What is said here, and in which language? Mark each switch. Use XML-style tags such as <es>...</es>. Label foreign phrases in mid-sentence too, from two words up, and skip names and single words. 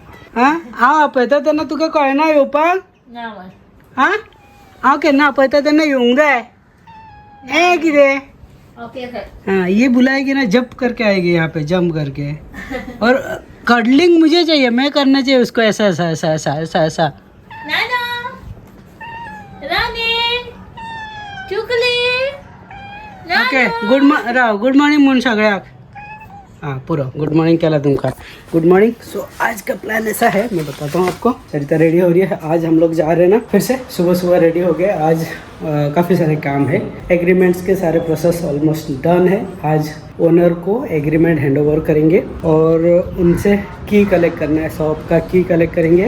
<kok>हां हांव आपयता तेन्ना तुका कळना येवपाक ना बाय हां हांव केन्ना आपयता तेन्ना येवंक जाय ए कितें</kok> <en>okay sir</en> <hi>हाँ ये बुलाएगी ना जंप करके आएगी यहाँ पे जंप करके और कडलिंग मुझे चाहिए मैं करना चाहिए उसको ऐसा ऐसा ऐसा ऐसा ऐसा ऐसा</hi> <kok>नाना रानी चुकली ओके</kok> <en>good morning</en> <kok>म्हणून सगळ्याक हाँ पूरा</kok> <en>good morning</en> <kok>केला तुमका</kok> <en>good morning.</en> <hi>सो आज का प्लान ऐसा है, मैं बताता हूँ आपको। सरिता रेडी हो रही है, आज हम लोग जा रहे हैं ना फिर से सुबह सुबह रेडी हो गए। आज काफ़ी सारे काम है, एग्रीमेंट्स के सारे प्रोसेस</hi> <en>almost done</en> <hi>है। आज ओनर को एग्रीमेंट हैंडओवर करेंगे और उनसे की कलेक्ट करना है, शॉप का की कलेक्ट करेंगे।</hi>